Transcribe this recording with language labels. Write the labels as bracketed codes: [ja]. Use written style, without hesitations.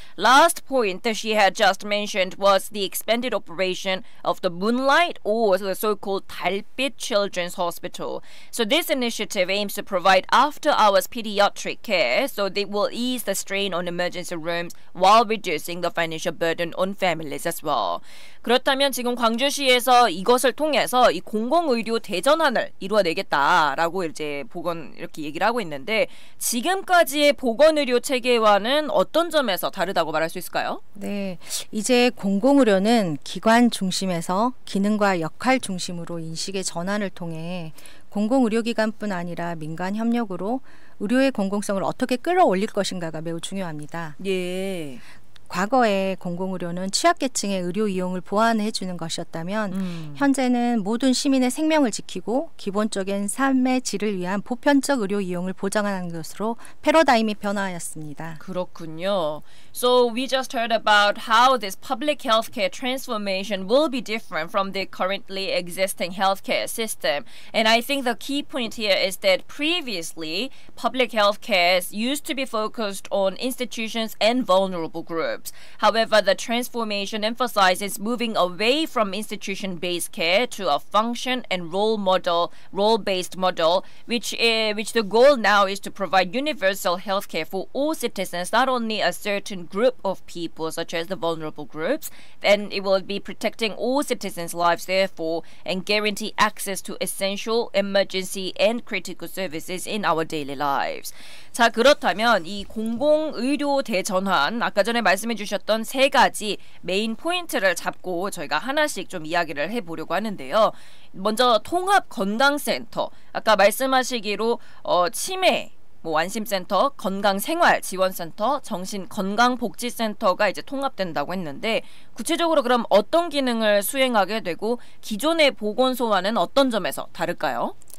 [en] Last point that she had just mentioned was the expanded operation of the Moonlight, or the so-called 달빛 Children's Hospital. So this initiative aims to provide after-hours pediatric care, so they will ease the strain on emergency rooms while reducing the financial burden on families as well. [ko] 그렇다면 지금 광주시에서 이것을 통해서 이 공공의료 대전환을 이루어내겠다라고 이제 이렇게 얘기를 하고 있는데, 지금까지의 보건의료 체계와는 어떤 점에서 다르다고 말할 수 있을까요? 네, 이제 공공의료는 기관 중심에서 기능과 역할 중심으로 인식의 전환을 통해 공공의료기관뿐 아니라 민간 협력으로 의료의 공공성을 어떻게 끌어올릴 것인가가 매우 중요합니다. 예. 과거에 공공의료는 취약계층의 의료 이용을 보완해 주는 것이었다면 현재는 모든 시민의 생명을 지키고 기본적인 삶의 질을 위한 보편적 의료 이용을 보장하는 것으로 패러다임이 변화하였습니다. 그렇군요. [en] So we just heard about how this public healthcare transformation will be different from the currently existing healthcare system. And I think the key point here is that previously public healthcare used to be focused on institutions and vulnerable groups. However, the transformation emphasizes moving away from institution-based care to a function and role-based model, which the goal now is to provide universal health care for all citizens, not only a certain group of people, such as the vulnerable groups. Then it will be protecting all citizens' lives, therefore, and guarantee access to essential, emergency, and critical services in our daily lives. [ko] 자, 그렇다면 이 공공의료 대전환, 아까 전에 말씀해 주셨던 세 가지 메인 포인트를 잡고 저희가 하나씩 좀 이야기를 해보려고 하는데요. 먼저 통합건강센터, 아까 말씀하시기로 치매, 안심센터, 건강생활지원센터, 정신건강복지센터가 이제 통합된다고 했는데, 구체적으로 그럼 어떤 기능을 수행하게 되고 기존의 보건소와는 어떤 점에서 다를까요?